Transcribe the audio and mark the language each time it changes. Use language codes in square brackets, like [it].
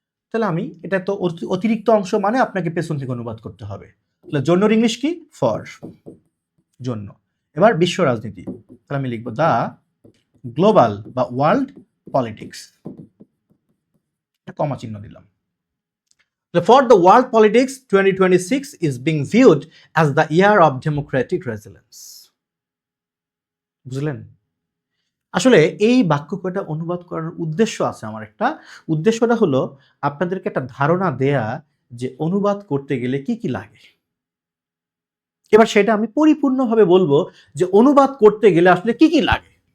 [bn] তাহলে আমি এটা তো অতিরিক্ত অংশ মানে আপনাকে পেছন থেকে অনুবাদ করতে হবে। তাহলে জন্যর ইংলিশ কি? ফর, জন্য। এবার বিশ্ব রাজনীতি, তাহলে আমি লিখবো দা গ্লোবাল বা ওয়ার্ল্ড পলিটিক্স, কমা চিহ্ন দিলাম। [en] For the world politics, 2026 is being viewed as the year of democratic resilience. [bn] বুঝলেন? আসলে এই বাক্য কয়টা অনুবাদ করার উদ্দেশ্য আছে আমার একটা। উদ্দেশ্যটা হলো আপনাদেরকে একটা ধারণা দেয়া যে অনুবাদ করতে গেলে কি কি লাগে। এবার সেটা আমি পরিপূর্ণভাবে বলবো যে অনুবাদ করতে গেলে আসলে কি কি লাগে।